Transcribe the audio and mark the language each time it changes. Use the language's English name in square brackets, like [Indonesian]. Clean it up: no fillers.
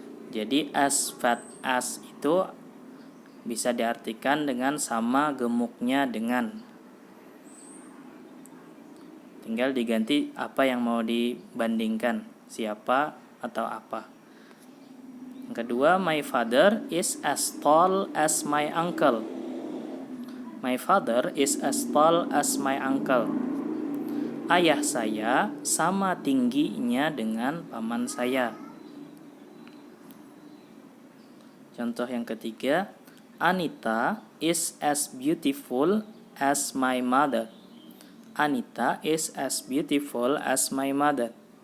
[Indonesian] Jadi [English] as fat as [Indonesian] itu bisa diartikan dengan sama gemuknya dengan. Tinggal diganti apa yang mau dibandingkan, siapa atau apa. Yang kedua, [English] my father is as tall as my uncle. My father is as tall as my uncle. [Indonesian] Ayah saya sama tingginya dengan paman saya. Contoh yang ketiga, [English] Anita is as beautiful as my mother. Anita is as beautiful as my mother.